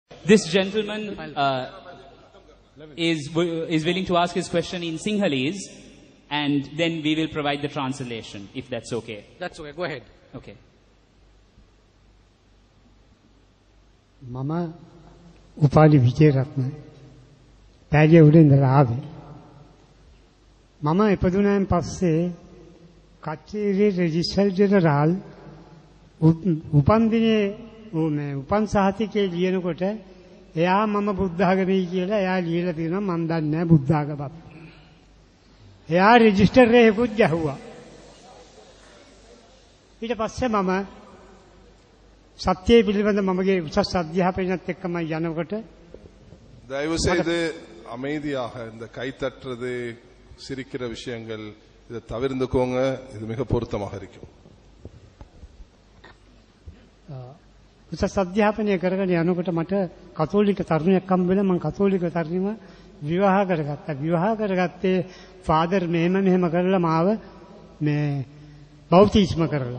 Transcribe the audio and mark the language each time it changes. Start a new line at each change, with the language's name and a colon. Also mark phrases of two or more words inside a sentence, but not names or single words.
English: This gentleman is willing to ask his question in Sinhalese, and then we will provide the translation, if that's okay. That's okay. Go ahead. Okay.
Sinhala: Mama Upali Vijayaratna පැලිය උඩ ඉඳලා ආවේ. මම ඉපදුනාන් පස්සේ කච්චේරියේ
English: register general
Sinhala: උපන් දිනේ උපන් සහතිකේ ලියනකොට එයා මම බුද්ධ ආගමයි කියලා එයා ලියලා තියෙනවා. මම දන්නේ නැහැ බුද්ධ ආගමක්. එයා රෙජිස්ටර් එකකුත් ගැහුවා. ඊට පස්සේ මම සත්‍යය පිළිබඳ මමගේ උසස් අධ්‍යාපනයත් එක්කම යනකොට
Tamil: தயவு செய்து அமைதியாக இந்த கைத்தட்டுறது சிரிக்கிற விஷயங்கள் இதை தவிர்த்துக்கோங்க. இது மிக பொருத்தமாக இருக்கும்.
Sinhala: උසස් අධ්‍යාපනය කරගෙන යනකොට මට කතෝලික තරුණයෙක් හම්බ වෙලා මම කතෝලික තරුණිව විවාහ කරගත්තා. විවාහ කරගත්තේ ෆාදර් මෙහෙම කරලා මාව මේ බෞතිස්ම කරලා.